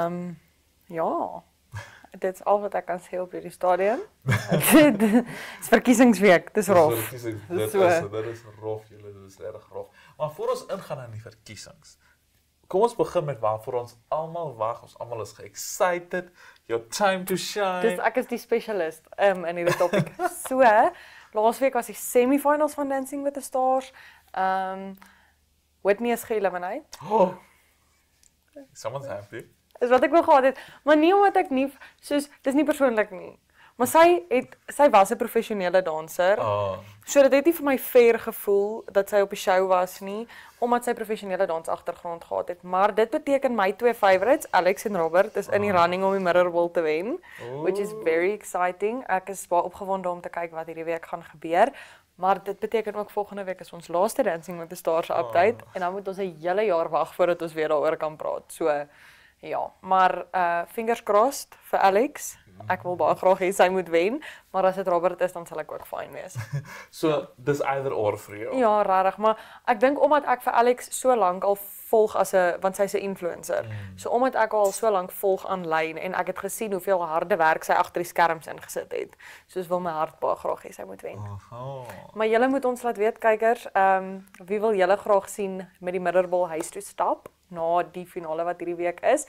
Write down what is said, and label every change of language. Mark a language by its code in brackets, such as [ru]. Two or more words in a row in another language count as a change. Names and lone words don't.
[af] Ja. Dit is al wat ek kan sê op hierdie stadium. Dit is verkiesingsweek. Dis rof. Dit is rof, julle, dit is regtig rof. Maar voor ons ingaan in die verkiesings, kom ons begin met waarvoor ons almal wag. Ons almal is ge-excited. [en] Your time to shine. [af] Dus ek is die spesialist in hierdie topik. So, laasweek was die semifinals van Dancing with the Stars. Whitney is ge-eliminate. [en] Oh. Someone's happy. [af] Is wat ek wou gehad het, maar nie omdat ek nie soos dis nie persoonlik nie. Maar sy was 'n professionele danser. Oh. So dit het nie vir my fair gevoel dat sy op die show was nie, omdat sy professionele dansagtergrond gehad het. Maar dit beteken my twee favorites, Alex en Robert, is in die running om die Mirrorball te wen, [en] which is very exciting. [af] Ek is baie opgewonde om te kyk wat hierdie week gaan gebeur. Maar dit beteken ook volgende week is ons laaste Dancing with the Stars update en dan moet ons 'n hele jaar wag voordat ons weer daaroor kan praat. So ja, maar [en] fingers crossed [af] vir Alex. Ek wil baie graag hê sy moet wen, maar as dit Robert is, dan sal ek ook fyn wees. So, dis [en] either or [af] vir jou. Ja, regtig, maar ek dink omdat ek vir Alex so lank al volg want sy's 'n influencer. So omdat ek al so lank volg aanlyn en ek het gesien hoeveel harde werk sy agter die skerms ingesit het. Soos wil my hart baie graag hê sy moet wen. Maar julle moet ons laat weet, kykers, wie wil julle graag sien met die Mirrorball huis toe stap na die finale wat hierdie week is.